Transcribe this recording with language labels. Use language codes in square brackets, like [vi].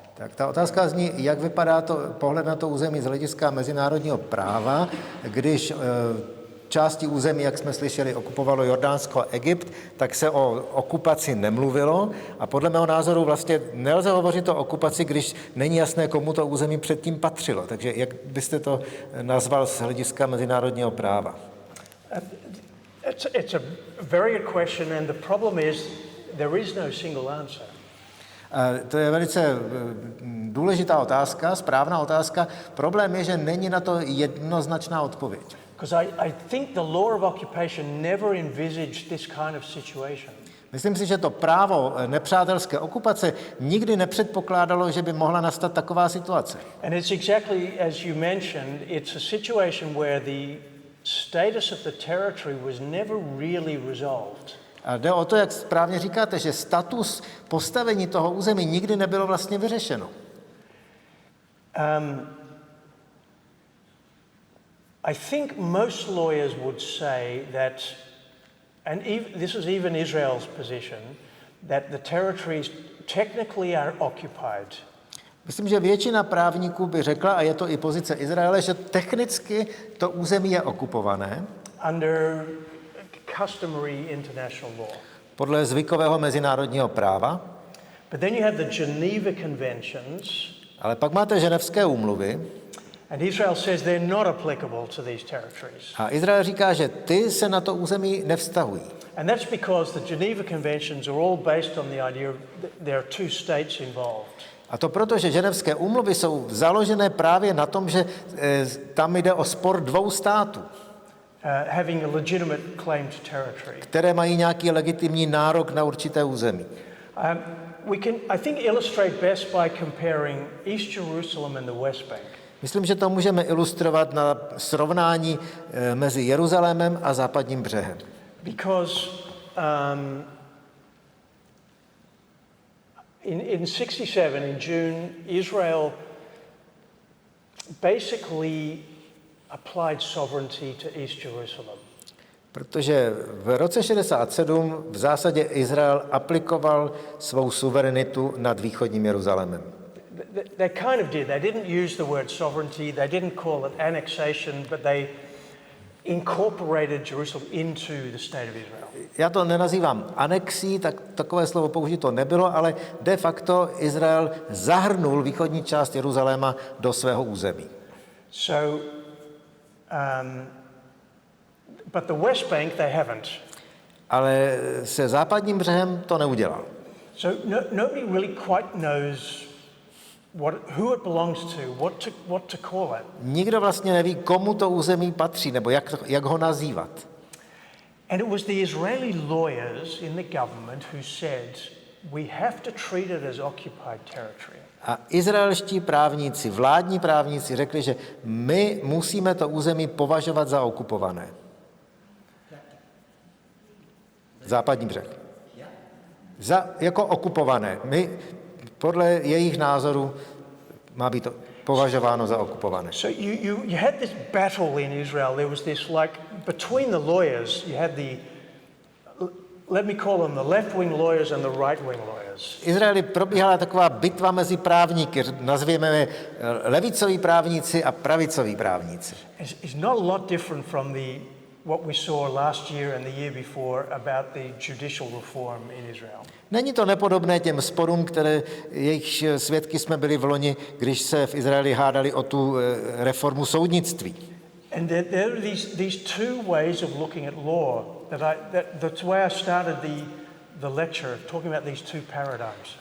[cs] Tak ta otázka zní, jak vypadá pohled na to území z hlediska mezinárodního práva, když části území, jak jsme slyšeli, okupovalo Jordánsko a Egypt, tak se o okupaci nemluvilo a podle mého názoru vlastně nelze hovořit o okupaci, když není jasné, komu to území předtím patřilo. Takže jak byste to nazval z hlediska mezinárodního práva? [en] It's a very good question, and the problem is there is no single answer. [cs] To je velice důležitá otázka, správná otázka. Problém je, že není na to jednoznačná odpověď. [en] Because I think the law of occupation never envisaged this kind of situation. [cs] Myslím si, že to právo nepřátelské okupace nikdy nepředpokládalo, že by mohla nastat taková situace. [en] And it's exactly as you mentioned, it's a situation where the status of the territory was never really resolved. [cs] A jde o to, jak správně říkáte, že status postavení toho území nikdy nebylo vlastně vyřešeno. [en] I think most lawyers would say that, and this is even Israel's position, that the territories technically are occupied. [cs] Myslím, že většina právníků by řekla, a je to i pozice Izraele, že technicky to území je okupované. [en] Under customary international law. [cs] Podle zvykového mezinárodního práva. [en] But then you have the Geneva Conventions. [cs] Ale pak máte ženevské úmluvy. [en] And Israel says they're not applicable to these territories. [cs] A Izrael říká, že ty se na to území nevztahují. [en] And that's because the Geneva Conventions are all based on the idea that there are two states involved. [cs] A to proto, že ženevské úmluvy jsou založené právě na tom, že tam jde o spor dvou států. [en] Having a legitimate claim to territory. [cs] Které mají nějaký legitimní nárok na určité území. [en] We can, I think, illustrate best by comparing East Jerusalem and the West Bank. [cs] Myslím, že to můžeme ilustrovat na srovnání mezi Jeruzalémem a západním břehem. [en] Because in 67, in June, Israel basically applied sovereignty to East Jerusalem. [cs] Protože v roce 67 v zásadě Izrael aplikoval svou suverenitu nad východním Jeruzalémem. [en] They kind of did. They didn't use the word sovereignty. They didn't call it annexation, but they incorporated Jerusalem into the state of Israel. [cs] Já to nenazývám anexí, tak takové slovo použito nebylo, ale de facto Izrael zahrnul východní část Jeruzaléma do svého území. [en] So, but the West Bank they haven't. [cs] Ale se západním břehem to neudělal. [en] So nobody really quite knows who it belongs to, what to call it. [cs] Nikdo vlastně neví, komu to území patří, nebo jak ho nazývat. [en] And it was the Israeli lawyers in the government who said, we have to treat it as occupied territory. [cs] A izraelští právníci, vládní právníci řekli, že my musíme to území považovat za okupované. Západní břeh. Jako okupované. My podle jejich názoru má být považováno za okupované. [en] So you had this battle in Israel. There was this between the lawyers, you had let me call them the left-wing lawyers and the right-wing lawyers. [cs] V Izraeli probíhala taková bitva mezi právníky, nazvěme je levicoví právníci a pravicoví právníci. [en] It's not a lot different from what we saw last year and the year before about the judicial reform in Israel. [cs] Není to nepodobné těm sporům, jejich svědky jsme byli v loni, když se v Izraeli hádali o tu reformu soudnictví. [en] And there are these two ways of looking at law that's why I started the lecture talking about these two paradigms.